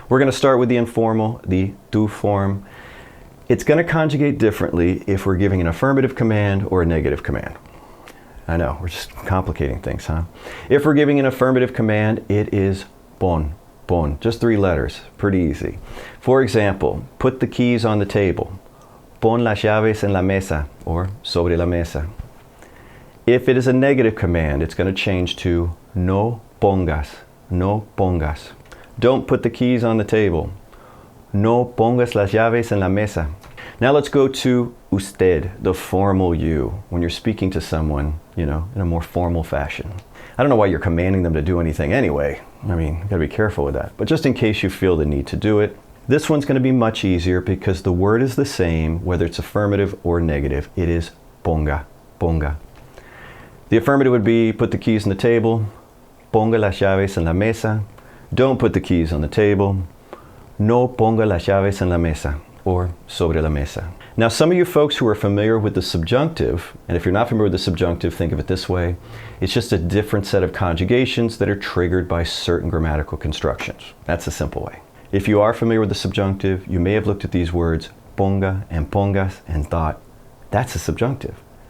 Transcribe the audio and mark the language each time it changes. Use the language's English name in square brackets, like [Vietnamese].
[English] We're going to start with the informal, the tú form. It's going to conjugate differently if we're giving an affirmative command or a negative command. I know, we're just complicating things, huh? If we're giving an affirmative command, it is pon, just 3 letters, pretty easy. For example, put the keys on the table. [Spanish] Pon las llaves en la mesa, or sobre la mesa. [English] If it is a negative command, it's going to change to [Spanish] no pongas, no pongas. [English] Don't put the keys on the table. [Spanish] No pongas las llaves en la mesa. [English] Now let's go to usted, the formal you, when you're speaking to someone, in a more formal fashion. I don't know why you're commanding them to do anything anyway. I mean, you gotta be careful with that. But just in case you feel the need to do it, this one's gonna be much easier because the word is the same, whether it's affirmative or negative. It is ponga, ponga. The affirmative would be put the keys on the table, [Spanish] ponga las llaves en la mesa. [English] Don't put the keys on the table. [Spanish] No ponga las llaves en la mesa, or sobre la mesa. [English] Now, some of you folks who are familiar with the subjunctive, and if you're not familiar with the subjunctive, think of it this way. It's just a different set of conjugations that are triggered by certain grammatical constructions. That's a simple way. If you are familiar with the subjunctive, you may have looked at these words, ponga and pongas, and thought, that's a subjunctive.